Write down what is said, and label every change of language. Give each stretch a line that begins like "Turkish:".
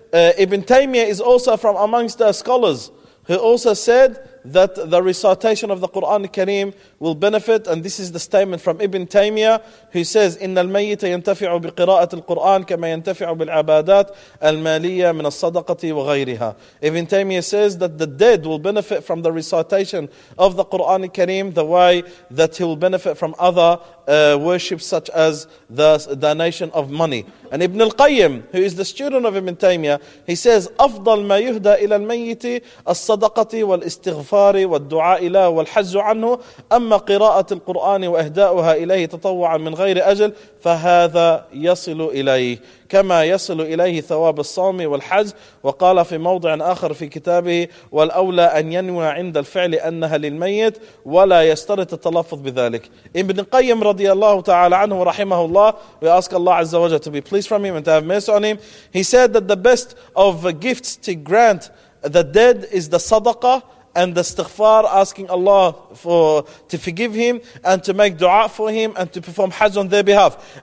English: Ibn Taymiyyah is also from amongst the scholars who also said that the recitation of the Qur'an al-Kareem will benefit. And this is the statement from Ibn Taymiyyah, who says,
Arabic: إِنَّ الْمَيِّتَ يَنْتَفِعُ بِقِرَاءَةِ الْقُرْآنِ كَمَا يَنْتَفِعُ بِالْعَبَادَاتِ الْمَالِيَّةِ مِنَ الصَّدَقَةِ وَغَيْرِهَا.
English: Ibn Taymiyyah says that the dead will benefit from the recitation of the Qur'an al-Kareem the way that he will benefit from other worships such as the donation of money. And Ibn al-Qayyim, who is the student of Ibn Taymiyyah, he says,
Arabic: أَفْضَلْ مَا يُهْدَى إِلَى الْمَيِّتِ الصَّدَقَةِ وَالْإِسْتِغْفَارِ وَالدُّعَاءِ لَهُ وَالْحَزُّ عَنْهُ أَمَّا قِرَاءَةِ الْقُرْآنِ وَأَهْدَاؤُهَا إِلَيْهِ تَطَوَّعًا مِنْ غَيْرِ أَجَلٍ فَهَذَا يَصِلُ إِلَيْهِ كما يصل إليه ثواب الصوم والحج. وقال في موضع آخر في كتابه والأولى أن ينوى عند الفعل أنها للميت ولا يشترط التلفظ بذلك.
English: Ibn Qayyim
Arabic: رضي الله تعالى عنه ورحمه الله,
English: we ask Allah
Arabic: عز وجل
English: to be pleased from him and to have mercy on him. He said that the best of gifts to grant the dead is the sadaqah and the istighfar, asking Allah to forgive him and to make dua for him and to perform hajj on their behalf.